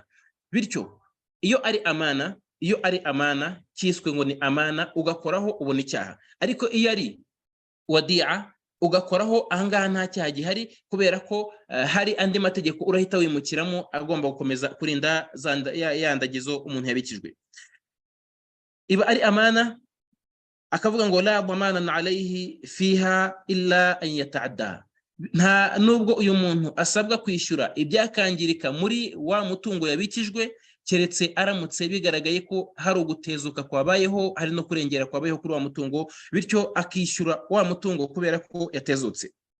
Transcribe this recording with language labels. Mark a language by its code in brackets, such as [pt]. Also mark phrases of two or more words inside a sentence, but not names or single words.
[rw] Bityo iyo ari amana cyiswe ngo ni amana ugakoraho ubona icyaha, ariko iyo ari wadi'a ugakoraho ahangaha nta cyaha gihari kubera ko hari andi mategeko urahita wimukiramo agomba gukomeza kurinda yandagizo umuntu yabikijwe. Iba ari amana akavuga ngo [ar] لا ضمان عليه فيها إلا أن يتعدى, [rw] nta nubwo uyu muntu asabwa kwishyura ibyakangirika muri wa mutungo yabikijwe keretse aramutse bigaragaye ko hari ugutezuka kwabayeho, hari no kurengera kwabayeho kuri wa mutungo, bityo akishyura wa mutungo kubera ko yatezutse.